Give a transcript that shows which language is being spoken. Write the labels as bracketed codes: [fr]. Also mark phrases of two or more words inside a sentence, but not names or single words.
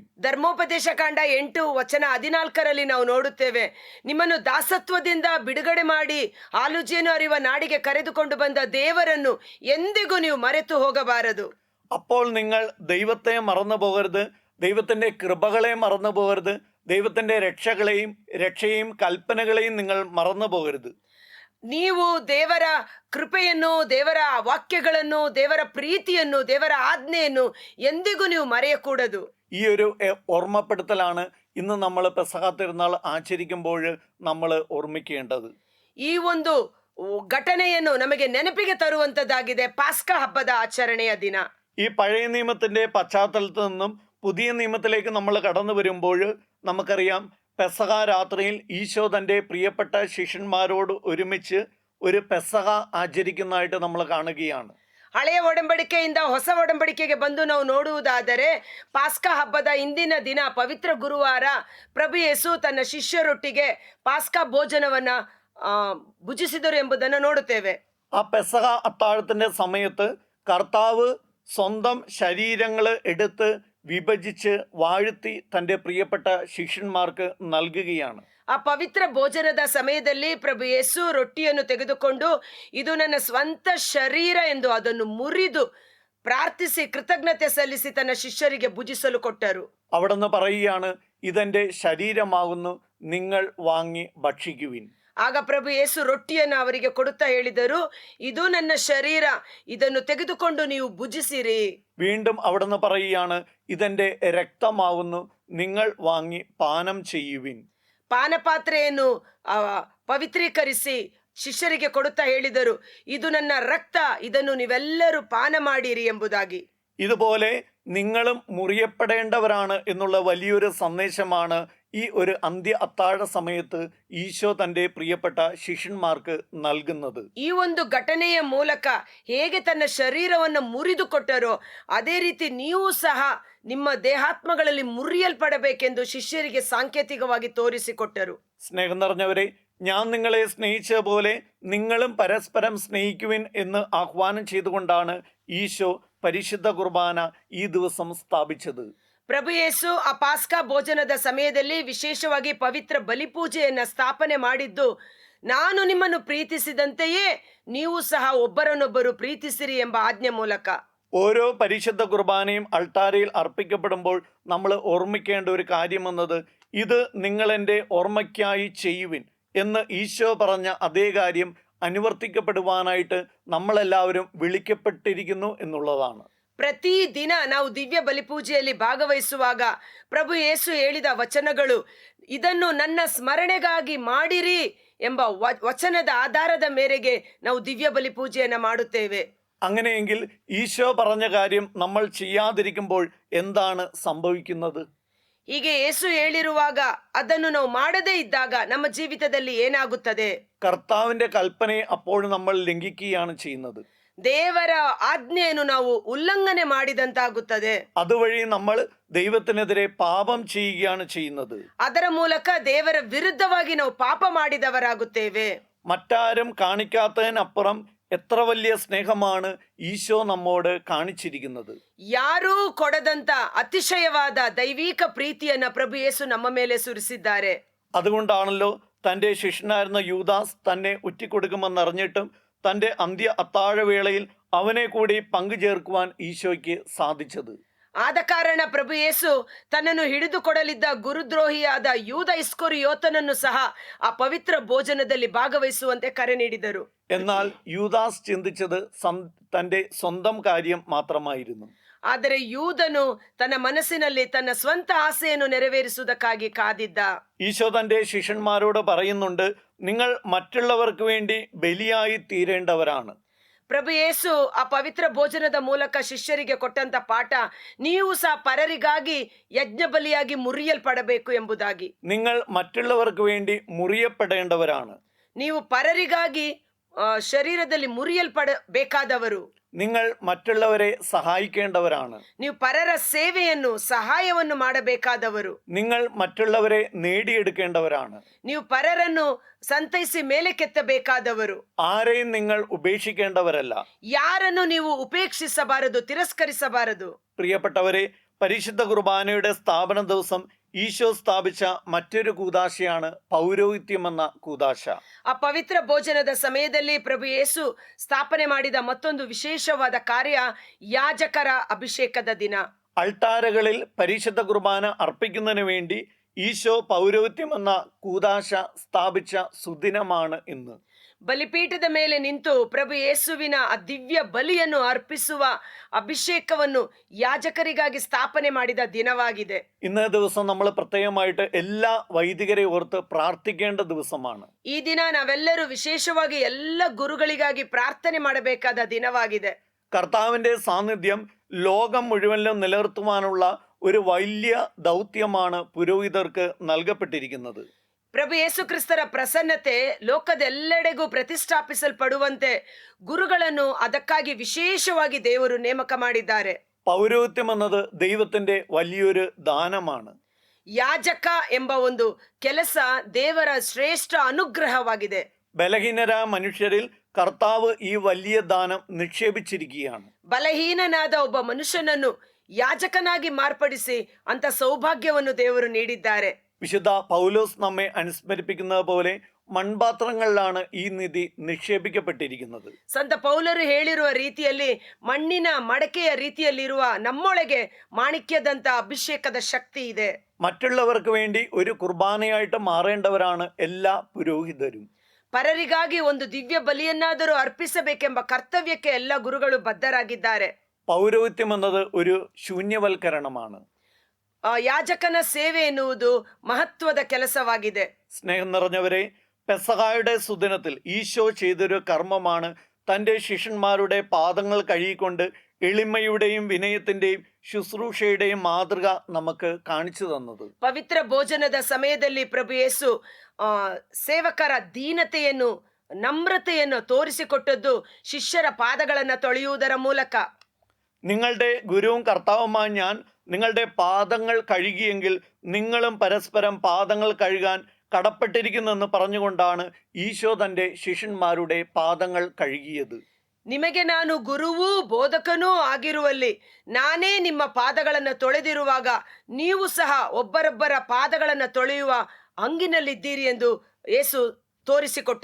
[kn] ಧರ್ಮೋಪದೇಶ ಕಾಂಡ 8:14 ನಾವು ನೋಡುತ್ತೇವೆ, ನಿಮ್ಮನ್ನು ದಾಸತ್ವದಿಂದ ಬಿಡುಗಡೆ ಮಾಡಿ ಆಲುಜೇನು ಅರಿವ ನಾಡಿಗೆ ಕರೆದುಕೊಂಡು ಬಂದ ದೇವರನ್ನು ಎಂದಿಗೂ ನೀವು ಮರೆತು ಹೋಗಬಾರದು. [ml] അപ്പോൾ നിങ്ങൾ ദൈവത്തെ മറന്നു പോകരുത്, ദൈവത്തിൻ്റെ കൃപകളെ മറന്നു പോകരുത്, ദൈവത്തിൻ്റെ രക്ഷയെയും കൽപ്പനകളെയും നിങ്ങൾ മറന്നു പോകരുത്. [kn] ನೀವು ದೇವರ ಕೃಪೆಯನ್ನು, ದೇವರ ವಾಕ್ಯಗಳನ್ನು, ದೇವರ ಪ್ರೀತಿಯನ್ನು, ದೇವರ ಆಜ್ಞೆಯನ್ನು ಎಂದಿಗೂ ನೀವು ಮರೆಯಕೂಡದು. [ml] ഈ ഒരു ഓർമ്മപ്പെടുത്തലാണ് ഇന്ന് നമ്മൾ പെസഹ തിരുനാൾ ആചരിക്കുമ്പോൾ നമ്മൾ ഓർമ്മിക്കേണ്ടത്. [kn] ಈ ಒಂದು ಘಟನೆಯನ್ನು ನಮಗೆ ನೆನಪಿಗೆ ತರುವಂತದ್ದಾಗಿದೆ ಪಾಸ್ಕಾ ಹಬ್ಬದ ಆಚರಣೆಯ ದಿನ. [ml] ഈ പഴയ നിയമത്തിൻ്റെ പശ്ചാത്തലത്തിൽ നിന്നും പുതിയ നിയമത്തിലേക്ക് നമ്മൾ കടന്നു വരുമ്പോൾ നമുക്കറിയാം, പെസഹ രാത്രിയിൽ ഈശോ തൻ്റെ പ്രിയപ്പെട്ട ശിഷ്യന്മാരോട് ഒരുമിച്ച് ഒരു പെസഹ ആചരിക്കുന്നതായിട്ട് നമ്മൾ കാണുകയാണ്. [kn] ಹಳೆಯ ಒಡಂಬಡಿಕೆಯಿಂದ ಹೊಸ ಒಡಂಬಡಿಕೆಗೆ ಬಂದು ನಾವು ನೋಡುವುದಾದರೆ ಪಾಸ್ಕಾ ಹಬ್ಬದ ಇಂದಿನ ದಿನ ಪವಿತ್ರ ಗುರುವಾರ ಪ್ರಭು ಯೇಸು ತನ್ನ ಶಿಷ್ಯರೊಟ್ಟಿಗೆ ಪಾಸ್ಕಾ ಭೋಜನವನ್ನ ಭುಜಿಸಿದರು ಎಂಬುದನ್ನು ನೋಡುತ್ತೇವೆ. [ml] ആ പെസഹ അത്താഴത്തിൻ്റെ സമയത്ത് കർത്താവ് സ്വന്തം ശരീരങ്ങൾ എടുത്ത് വിഭജിച്ച് വാഴ്ത്തി തൻ്റെ പ്രിയപ്പെട്ട ശിഷ്യന്മാർക്ക് നൽകുകയാണ്. [kn] ಆ ಪವಿತ್ರ ಭೋಜನದ ಸಮಯದಲ್ಲಿ ಪ್ರಭು ಯೇಸು ರೊಟ್ಟಿಯನ್ನು ತೆಗೆದುಕೊಂಡು ಇದು ನನ್ನ ಸ್ವಂತ ಶರೀರ ಎಂದು ಅದನ್ನು ಮುರಿದು ಪ್ರಾರ್ಥಿಸಿ ಕೃತಜ್ಞತೆ ಸಲ್ಲಿಸಿ ತನ್ನ ಶಿಷ್ಯರಿಗೆ ಭುಜಿಸಲು ಕೊಟ್ಟರು. [ml] അവിടുന്ന് പറയുകയാണ്, ഇതെൻ്റെ ശരീരമാകുന്നു, നിങ്ങൾ വാങ്ങി ഭക്ഷിക്കുവിൻ. [kn] ಆಗ ಪ್ರಭು ಯೇಸು ರೊಟ್ಟಿಯನ್ನು ಅವರಿಗೆ ಕೊಡುತ್ತಾ ಹೇಳಿದರು, ಇದು ನನ್ನ ಶರೀರ, ಇದನ್ನು ತೆಗೆದುಕೊಂಡು ನೀವು ಭುಜಿಸಿರಿ. [ml] വീണ്ടും അവിടുന്ന് പറയുകയാണ്, ഇതെൻ്റെ രക്തമാകുന്നു, നിങ്ങൾ വാങ്ങി പാനം ചെയ്യുവിൻ. [kn] ಪಾನಪಾತ್ರೆಯನ್ನು ಪವಿತ್ರೀಕರಿಸಿ ಶಿಷ್ಯರಿಗೆ ಕೊಡುತ್ತಾ ಹೇಳಿದರು, ಇದು ನನ್ನ ರಕ್ತ, ಇದನ್ನು ನೀವೆಲ್ಲರೂ ಪಾನ ಮಾಡಿರಿ ಎಂಬುದಾಗಿ. [ml] ഇതുപോലെ നിങ്ങളും മുറിയപ്പെടേണ്ടവരാണ് എന്നുള്ള വലിയൊരു സന്ദേശമാണ് ഈ ഒരു അന്ത്യ അത്താഴ സമയത്ത് ഈശോ തൻ്റെ പ്രിയപ്പെട്ട ശിഷ്യന്മാർക്ക് നൽകുന്നത്. [kn] ಈ ಒಂದು ಘಟನೆಯ ಮೂಲಕ ಹೇಗೆ ತನ್ನ ಶರೀರವನ್ನು ಮುರಿದು ಕೊಟ್ಟರೋ ಅದೇ ರೀತಿ ನೀವು ಸಹ ನಿಮ್ಮ ದೇಹಾತ್ಮಗಳಲ್ಲಿ ಮುರಿಯಲ್ಪಡಬೇಕೆಂದು ಶಿಷ್ಯರಿಗೆ ಸಾಂಕೇತಿಕವಾಗಿ ತೋರಿಸಿಕೊಟ್ಟರು. [ml] സ്നേഹം നിറഞ്ഞവരെ, ഞാൻ നിങ്ങളെ സ്നേഹിച്ച പോലെ നിങ്ങളും പരസ്പരം സ്നേഹിക്കുവിൻ എന്ന് ആഹ്വാനം ചെയ്തുകൊണ്ടാണ് ഈശോ പരിശുദ്ധ കുർബാന ഈ ദിവസം സ്ഥാപിച്ചത്. [kn] ಪ್ರಭು ಯೇಸು ಆ ಪಾಸ್ಕಾ ಭೋಜನದ ಸಮಯದಲ್ಲಿ ವಿಶೇಷವಾಗಿ ಪವಿತ್ರ ಬಲಿಪೂಜೆಯನ್ನ ಸ್ಥಾಪನೆ ಮಾಡಿದ್ದು, ನಾನು ನಿಮ್ಮನ್ನು ಪ್ರೀತಿಸಿದಂತೆಯೇ ನೀವು ಸಹ ಒಬ್ಬರನ್ನೊಬ್ಬರು ಪ್ರೀತಿಸಿರಿ ಎಂಬ ಆಜ್ಞೆ ಮೂಲಕ. [ml] ഓരോ പരിശുദ്ധ കുർബാനയും അൾത്താരയിൽ അർപ്പിക്കപ്പെടുമ്പോൾ നമ്മൾ ഓർമ്മിക്കേണ്ട ഒരു കാര്യമെന്നത്, ഇത് നിങ്ങളെൻ്റെ ഓർമ്മയ്ക്കായി ചെയ്യുവിൻ എന്ന് ഈശോ പറഞ്ഞ അതേ ಕಾര്യം അനുവർത്തിക്കപ്പെടുവാനായിട്ട് നമ്മളെല്ലാവരും വിളിക്കപ്പെട്ടിരിക്കുന്നു ಎನ್ನುವುದನ್ನು. [kn] ಪ್ರತಿ ದಿನ ನಾವು ದಿವ್ಯ ಬಲಿಪೂಜೆಯಲ್ಲಿ ಭಾಗವಹಿಸುವಾಗ ಪ್ರಭು ಯೇಸು ಹೇಳಿದ ವಚನಗಳು, ಇದನ್ನು ನನ್ನ ಸ್ಮರಣೆಗಾಗಿ ಮಾಡಿರಿ ಎಂಬ ವಚನದ ಆಧಾರದ ಮೇರೆಗೆ ನಾವು ದಿವ್ಯ ಬಲಿಪೂಜೆಯನ್ನ ಮಾಡುತ್ತೇವೆ. [ml] അങ്ങനെയെങ്കിൽ ഈശോ പറഞ്ഞ കാര്യം നമ്മൾ ചെയ്യാതിരിക്കുമ്പോൾ എന്താണ് സംഭവിക്കുന്നത്? [kn] ಹೀಗೆ ಯೇಸು ಹೇಳಿರುವಾಗ ಅದನ್ನು ನಾವು ಮಾಡದೇ ಇದ್ದಾಗ ನಮ್ಮ ಜೀವಿತದಲ್ಲಿ ಏನಾಗುತ್ತದೆ? [ml] കർത്താവിന്റെ കൽപ്പനയെ അപ്പോൾ നമ്മൾ ലംഘിക്കുകയാണ് ചെയ്യുന്നത്. [kn] ದೇವರ ಆಜ್ಞೆಯನ್ನು ನಾವು ಉಲ್ಲಂಘನೆ ಮಾಡಿದಂತಾಗುತ್ತದೆ. [ml] അതുവഴി നമ്മൾ ദൈവത്തിനെതിരെ പാപം ചെയ്യുകയാണ് ചെയ്യുന്നത്. [kn] ಅದರ ಮೂಲಕ ದೇವರ ವಿರುದ್ಧವಾಗಿ ನಾವು ಪಾಪ ಮಾಡಿದವರಾಗುತ್ತೇವೆ. [ml] മറ്റാരും കാണിക്കാത്തതിനപ്പുറം എത്ര വലിയ സ്നേഹമാണ് ഈശോ നമ്മോട് കാണിച്ചിരിക്കുന്നത്. [kn] ಯಾರೂ ಕೊಡದಂತ ಅತಿಶಯವಾದ ದೈವಿಕ ಪ್ರೀತಿಯನ್ನ ಪ್ರಭು ಯೇಸು ನಮ್ಮ ಮೇಲೆ ಸುರಿಸಿದ್ದಾರೆ. [ml] അതുകൊണ്ടാണല്ലോ തൻ്റെ ശിഷ്യനായിരുന്ന യൂദാസ് തന്നെ ഉറ്റിക്കൊടുക്കുമെന്നറിഞ്ഞിട്ടും തൻ്റെ അന്ത്യ അത്താഴവേളയിൽ അവനെ കൂടി പങ്കുചേർക്കുവാൻ ഈശോയ്ക്ക് സാധിച്ചത്. [kn] ಆದ ಕಾರಣ ಪ್ರಭು ಯೇಸು ತನ್ನನ್ನು ಹಿಡಿದುಕೊಡಲಿದ್ದ ಗುರುದ್ರೋಹಿಯಾದ ಯೂದ ಇಸ್ಕರಿಯೋತನನ್ನು ಸಹ ಆ ಪವಿತ್ರ ಭೋಜನದಲ್ಲಿ ಭಾಗವಹಿಸುವಂತೆ ಕರೆ ನೀಡಿದರು. [ml] എന്നാൽ യൂദാസ് ചിന്തിച്ചത് തൻ്റെ സ്വന്തം കാര്യം മാത്രമായിരുന്നു. [kn] ಆದರೆ ಯೂದನು ತನ್ನ ಮನಸ್ಸಿನಲ್ಲಿ ತನ್ನ ಸ್ವಂತ ಆಸೆಯನ್ನು ನೆರವೇರಿಸುವುದಕ್ಕಾಗಿ ಕಾದಿದ್ದ. [ml] ഈശോ തൻ്റെ ശിഷ്യന്മാരോട് പറയുന്നുണ്ട്, നിങ്ങൾ മറ്റുള്ളവർക്ക് വേണ്ടി ബലിയായി തീരേണ്ടവരാണ്. [kn] ಪ್ರಭು ಯೇಸು ಆ ಪವಿತ್ರ ಭೋಜನದ ಮೂಲಕ ಶಿಷ್ಯರಿಗೆ ಕೊಟ್ಟಂತ ಪಾಠ, ನೀವು ಸಹ ಪರರಿಗಾಗಿ ಯಜ್ಞ ಬಲಿಯಾಗಿ ಮುರಿಯಲ್ಪಡಬೇಕು ಎಂಬುದಾಗಿ. [ml] നിങ്ങൾ മറ്റുള്ളവർക്ക് വേണ്ടി മുറിയപ്പെടേണ്ടവരാണ്. [kn] ನೀವು ಪರರಿಗಾಗಿ ಶರೀರದಲ್ಲಿ ಮುರಿಯಲ್ಪಡಬೇಕಾದವರು. [ml] നിങ്ങൾ മറ്റുള്ളവരെ സഹായിക്കേണ്ടവരാണ്. [kn] ನೀವು ಪರರ ಸೇವೆಯನ್ನು ಸಹಾಯವನ್ನು ಮಾಡಬೇಕಾದವರು. [ml] നിങ്ങൾ മറ്റുള്ളവരെ നേടിയെടുക്കേണ്ടവരാണ്. [kn] ನೀವು ಪರರನ್ನು ಸಂತೈಸಿ ಮೇಲೆ ಕೆತ್ತಬೇಕಾದವರು. [ml] ആരെയും നിങ്ങൾ ഉപേക്ഷിക്കേണ്ടവരല്ല. [kn] ಯಾರನ್ನು ನೀವು ಉಪೇಕ್ಷಿಸಬಾರದು, ತಿರಸ್ಕರಿಸಬಾರದು. [ml] പ്രിയപ്പെട്ടവരെ, പരിശുദ്ധ കുർബാനയുടെ സ്ഥാപന ദിവസം ഈശോ സ്ഥാപിച്ച മറ്റൊരു കൂദാശയാണ് പൗരോഹിത്യം എന്ന കൂദാശ. [kn] ಆ ಪವಿತ್ರ ಭೋಜನದ ಸಮಯದಲ್ಲಿ ಪ್ರಭು ಯೇಸು ಸ್ಥಾಪನೆ ಮಾಡಿದ ಮತ್ತೊಂದು ವಿಶೇಷವಾದ ಕಾರ್ಯ ಯಾಜಕರ ಅಭಿಷೇಕದ ದಿನ. [ml] അൾട്ടാരകളിൽ പരിശുദ്ധ കുർബാന അർപ്പിക്കുന്നതിന് വേണ്ടി ഈശോ പൗരോഹിത്യം എന്ന കൂദാശ സ്ഥാപിച്ച സുദിനമാണ് ഇന്ന്. [kn] ಬಲಿಪೀಠದ ಮೇಲೆ ನಿಂತು ಪ್ರಭು ಯೇಸುವಿನ ಆ ದಿವ್ಯ ಬಲಿಯನ್ನು ಅರ್ಪಿಸುವ ಅಭಿಷೇಕವನ್ನು ಯಾಜಕರಿಗಾಗಿ ಸ್ಥಾಪನೆ ಮಾಡಿದ ದಿನವಾಗಿದೆ. [ml] ഇന്നേ ദിവസം നമ്മൾ പ്രത്യേകമായിട്ട് എല്ലാ വൈദികരെ ഓർത്ത് പ്രാർത്ഥിക്കേണ്ട ദിവസമാണ്. [kn] ಈ ದಿನ ನಾವೆಲ್ಲರೂ ವಿಶೇಷವಾಗಿ ಎಲ್ಲ ಗುರುಗಳಿಗಾಗಿ ಪ್ರಾರ್ಥನೆ ಮಾಡಬೇಕಾದ ದಿನವಾಗಿದೆ. [ml] കർത്താവിന്റെ സാന്നിധ്യം ലോകം മുഴുവനിലും നിലനിർത്തുവാനുള്ള ഒരു വലിയ ദൗത്യമാണ് പുരോഹിതർക്ക് നൽകപ്പെട്ടിരിക്കുന്നത്. [kn] ಪ್ರಭು ಯೇಸು ಕ್ರಿಸ್ತರ ಪ್ರಸನ್ನತೆ ಲೋಕದೆಲ್ಲೆಡೆಗೂ ಪ್ರತಿಷ್ಠಾಪಿಸಲ್ಪಡುವಂತೆ ಗುರುಗಳನ್ನು ಅದಕ್ಕಾಗಿ ವಿಶೇಷವಾಗಿ ದೇವರು ನೇಮಕ ಮಾಡಿದ್ದಾರೆ. [ml] പൗരോഹിത്യം എന്നത് ദൈവത്തിന്റെ വലിയൊരു ദാനമാണ്. [kn] ಯಾಜಕ ಎಂಬ ಒಂದು ಕೆಲಸ ದೇವರ ಶ್ರೇಷ್ಠ ಅನುಗ್ರಹವಾಗಿದೆ. [ml] ബലഹീനരായ മനുഷ്യരിൽ കർത്താവ് ഈ വലിയ ദാനം നിക്ഷേപിച്ചിരിക്കുകയാണ്. [kn] ಬಲಹೀನನಾದ ಒಬ್ಬ ಮನುಷ್ಯನನ್ನು ಯಾಜಕನಾಗಿ ಮಾರ್ಪಡಿಸಿ ಅಂತ ಸೌಭಾಗ್ಯವನ್ನು ದೇವರು ನೀಡಿದ್ದಾರೆ. [ml] വിശുദ്ധ പൗലോസ് നമ്മെ അനുസ്മരിപ്പിക്കുന്നത് പോലെ മൺപാത്രങ്ങളിലാണ് ഈ നിധി നിക്ഷേപിക്കപ്പെട്ടിരിക്കുന്നത്. [kn] ಸಂತ ಪೌಲರು ಹೇಳಿರುವ ರೀತಿಯಲ್ಲಿ ಮಣ್ಣಿನ ಮಡಕೆಯ ರೀತಿಯಲ್ಲಿರುವ ನಮ್ಮೊಳಗೆ ಮಾಣಿಕ್ಯದಂತ ಅಭಿಷೇಕದ ಶಕ್ತಿ ಇದೆ. [ml] മറ്റുള്ളവർക്ക് വേണ്ടി ഒരു കുർബാനയായിട്ട് മാറേണ്ടവരാണ് എല്ലാ പുരോഹിതരും. [kn] ಪರರಿಗಾಗಿ ಒಂದು ದಿವ್ಯ ಬಲಿಯನ್ನಾದರೂ ಅರ್ಪಿಸಬೇಕೆಂಬ ಕರ್ತವ್ಯಕ್ಕೆ ಎಲ್ಲ ಗುರುಗಳು ಬದ್ಧರಾಗಿದ್ದಾರೆ. [ml] പൗരോഹിത്യം എന്നത് ഒരു ശൂന്യവൽക്കരണമാണ്. [kn] ಯಾಜಕನ ಸೇವೆ ಎನ್ನುವುದು ಮಹತ್ವದ ಕೆಲಸವಾಗಿದೆ. [ml] സ്നേഹം നിറഞ്ഞവരെ, പെസഹായുടെ സുദിനത്തിൽ ഈശോ ചെയ്തൊരു കർമ്മമാണ് തൻ്റെ ശിഷ്യന്മാരുടെ പാദങ്ങൾ കഴുകിക്കൊണ്ട് എളിമയുടെയും വിനയത്തിന്റെയും ശുശ്രൂഷയുടെയും മാതൃക നമുക്ക് കാണിച്ചു തന്നത്. [kn] ಪವಿತ್ರ ಭೋಜನದ ಸಮಯದಲ್ಲಿ ಪ್ರಭು ಯೇಸು ಸೇವಕರ ದೀನತೆಯನ್ನು, ನಮ್ರತೆಯನ್ನು ತೋರಿಸಿಕೊಟ್ಟದ್ದು ಶಿಷ್ಯರ ಪಾದಗಳನ್ನ ತೊಳೆಯುವುದರ ಮೂಲಕ. [ml] നിങ്ങളുടെ ഗുരുവും കർത്താവുമായ ഞാൻ നിങ്ങളുടെ പാദങ്ങൾ കഴുകിയെങ്കിൽ നിങ്ങളും പരസ്പരം പാദങ്ങൾ കഴുകാൻ കടപ്പെട്ടിരിക്കുന്നെന്ന് പറഞ്ഞുകൊണ്ടാണ് ഈശോ തൻ്റെ ശിഷ്യന്മാരുടെ പാദങ്ങൾ കഴുകിയത്. [kn] ನಿಮಗೆ ನಾನು ಗುರುವೂ ಬೋಧಕನೂ ಆಗಿರುವಲ್ಲಿ ನಾನೇ ನಿಮ್ಮ ಪಾದಗಳನ್ನು ತೊಳೆದಿರುವಾಗ ನೀವು ಸಹ ಒಬ್ಬರೊಬ್ಬರ ಪಾದಗಳನ್ನು ತೊಳೆಯುವ ಹಂಗಿನಲ್ಲಿದ್ದೀರಿ ಎಂದು ಯೇಸು ತೋರಿಸಿಕೊಟ್ಟರು.